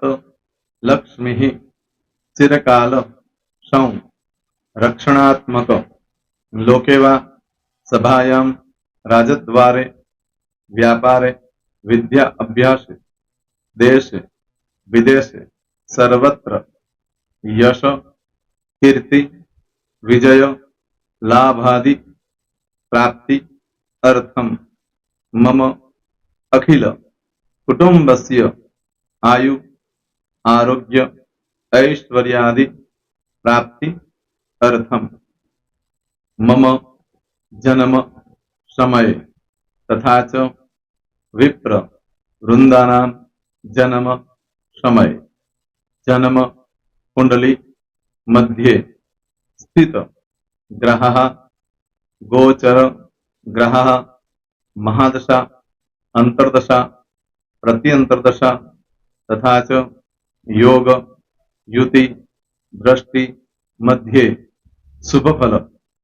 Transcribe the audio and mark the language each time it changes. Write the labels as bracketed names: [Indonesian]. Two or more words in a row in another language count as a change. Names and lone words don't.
[Sanskrit] લક્ષ્મી, ચિરકાલ, સૌ, રક્ષણાત્મક, લોકેવા, સભાયામ, રાજદ્વારે, વ્યાપારે, વિદ્યા અભ્યાસે, દેશે, વિદેશે, સર્વત્ર, યશ, કીર્તિ, વિજય, લાભાદિ, પ્રાપ્તિ, અર્થમ, મમ, અખિલ, કુટુંબસ્ય, આયુ, આરોગ્ય, ऐश्वर्यादि, प्राप्ति, अर्थम, मम, जन्म, समय, तथा च विप्र, वृंदानाम, जन्म, समय, जन्म, कुंडली, मध्ये, स्थित, ग्रहः, गोचर, ग्रहः, महादशा, अंतर्दशा, प्रत्यंतर्दशा, तथा च योग, युति, दृष्टि, मध्ये, शुभ फल,